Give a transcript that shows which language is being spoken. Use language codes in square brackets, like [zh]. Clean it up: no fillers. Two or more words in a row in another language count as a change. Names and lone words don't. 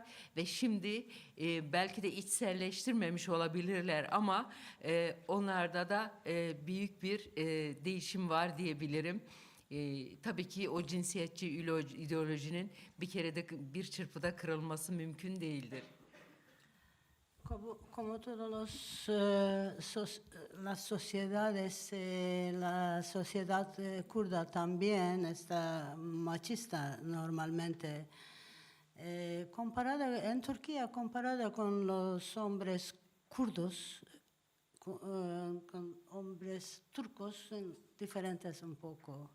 [tr] Ve şimdi belki de içselleştirmemiş olabilirler ama onlarda da büyük bir değişim var diyebilirim. Tabii ki o cinsiyetçi ideolojinin bir kerede, bir çırpıda kırılması mümkün değildir. [es] Como todas las sociedades, la sociedad kurda también está machista normalmente. En Turquía, comparada con los hombres kurdos, con hombres turcos, son diferentes un poco.